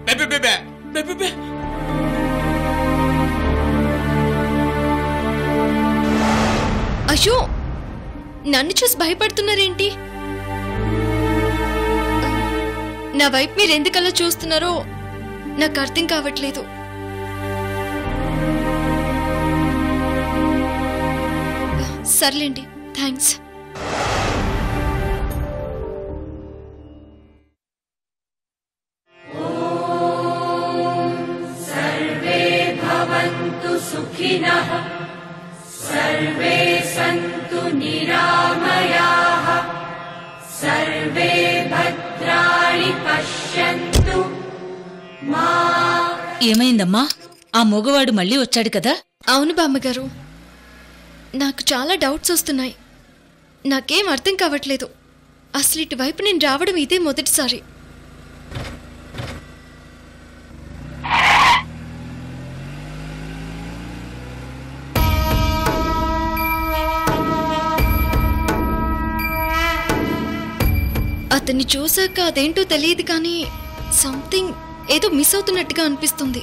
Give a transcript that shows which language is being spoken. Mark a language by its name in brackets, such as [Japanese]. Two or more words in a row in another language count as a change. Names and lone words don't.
[Telugu] అయ్యో, నన్ను చూసి భయపడుతున్నారేంటి? నా వైపు మీరు ఎందుకలా చూస్తున్నారో నాకు అర్థం కావట్లేదు. సర్లేండి, థ్యాంక్స్. [Sanskrit] सर्वे भवन्तु सुखिनः सर्वे सन्तु निरामयाः सर्वे भद्राणि पश्यन्तु मा. [Telugu] ఏమైందమ్మా? ఆ మగవాడు మళ్ళీ వచ్చాడు కదా? అవును బామ్మగారు, నాకు చాలా డౌట్స్ వస్తున్నాయి. నాకేం అర్థం కావట్లేదు. అసలు ఇటువైపు నేను రావడం ఇదే మొదటిసారి. అతన్ని చూశాక అదేంటో తెలియదు కానీ సంథింగ్ ఏదో మిస్ అవుతున్నట్టుగా అనిపిస్తుంది.